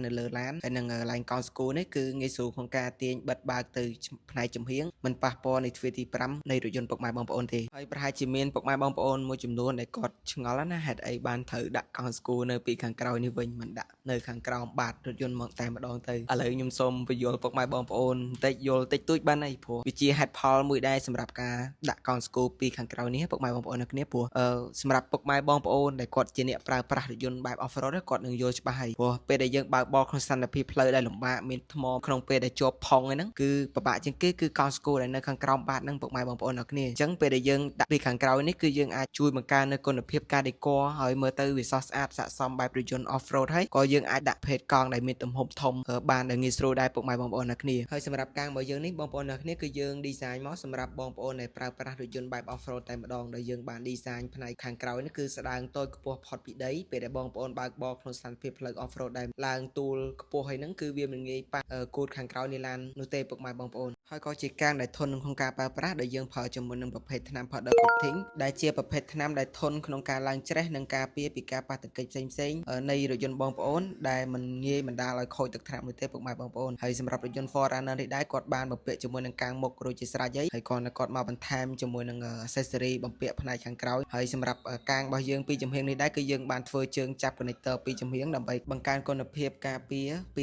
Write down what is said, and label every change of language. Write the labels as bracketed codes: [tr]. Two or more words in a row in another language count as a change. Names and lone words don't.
[km] នៅលើឡានហើយនឹងឡានកោនស្គូនេះគឺងាយស្រួលក្នុងការទាញបិទបើកទៅផ្នែកចំហៀងមិនប៉ះពាល់នៃទ្វារទី5នៃរថយន្តពុកម៉ែបងប្អូនទេហើយប្រហែលជាមានពុកម៉ែបងប្អូនមួយចំនួនដែលគាត់ឆ្ងល់ណាហេតុអីបានត្រូវដាក់កោនស្គូនៅពីខាងក្រោយនេះវិញមិនដាក់នៅខាងក្រោមបាតរថយន្តមកតែម្ដងទៅឥឡូវខ្ញុំសូមបញ្យល់ពុកម៉ែបងប្អូនបន្តិចយល់តិចតួចបានហើយព្រោះវាជាហេតុផលមួយដែរសម្រាប់ការដាក់កោនស្គូពីខាងក្រោយនេះពុកម៉ែបងប្អូនអ្នកគ្នាព្រោះសម្រាប់ពុកម៉ែបងប្អូនដែលគាត់ជាអ្នកប្រើប្រាស់រថយន្តបែប [en] off road [km] គាត់នឹងយល់ច្បាស់ហើយព្រោះពេល ដែលយើងបើកបរក្នុងស្ថានភាពផ្លូវដែលលំបាកមានថ្មក្នុងពេលដែលជាប់ផុងហ្នឹងគឺពិបាកជាងគេគឺកោនស្គូដែលនៅខាងក្រោមបាតហ្នឹងពុកម៉ែបងប្អូនអ្នកគ្នាអញ្ចឹងពេលដែលយើងដាក់ពីខាងក្រោយនេះគឺយើងអាចជួយបង្កើននូវគុណភាពការដេគ័រហើយមើលទៅវាស្រស់ស្អាតស័ក្តិសមបែបរថយន្ត [en] off road [km] ហើយក៏យើងអាចដាក់ភេទកង់ដែលមានទំហំធំបានដែលងាយស្រួលដែរពុកម៉ែបងប្អូនអ្នកគ្នាហើយសម្រាប់កាំងរបស់យើងនេះបងប្អូនអ្នកគ្នាគឺយើង design មកសម្រាប់ បងប្អូនដែលប្រើប្រាស់រថយន្តបែប [en] off road [km] តែម្ដងដែលយើងបាន design ផ្នែកខាងក្រោយនេះគឺស្ដើងតូចខ្ពស់ផុតពីដីពេលដែលបងប្អូនបើកបរក្នុងស្ថានភាពផ្លូវ [en] off road [km] ដែលឡើងទូលខ្ពស់ហើយហ្នឹងគឺវាមិនងាយប៉ះគូតខាងក្រោយនៃឡាននោះទេពុកម៉ែបងប្អូនហើយក៏ជាកាំងដែលធន់ក្នុងការប្រើប្រាស់ដែលយើងប្រើជាមួយនឹងប្រភេ ទថ្នាំ [en] powder coating [km] ដែលជាប្រភេទថ្នាំដែលធន់ក្នុងការឡើងច្រេះនិងការពារពីការប៉ះទង្គិចផ្សេងៗនៃរថយន្តបងប្អូនដែលមិនងាយបណ្ដាលឲ្យខូចទឹកថ្នាំនោះទេពុកម៉ែបងប្អូនហើយសម្រាប់រថយន្ត Forerunner នេះដែរគាត់បានបំពាក់ជាមួយនឹងកាំងមុខរួចជា ស្រេចហើយគាត់មកបន្ថែមជាមួយនឹង accessory បំពាក់ផ្នែកខាងក្រោយហើយសម្រាប់កាំងរបស់យើងពីចំហៀងនេះដែរគឺយើងបានធ្វើជើងចាប់ connector ពីចំហៀងដើម្បីបង្កើនគុណភាពការពារពី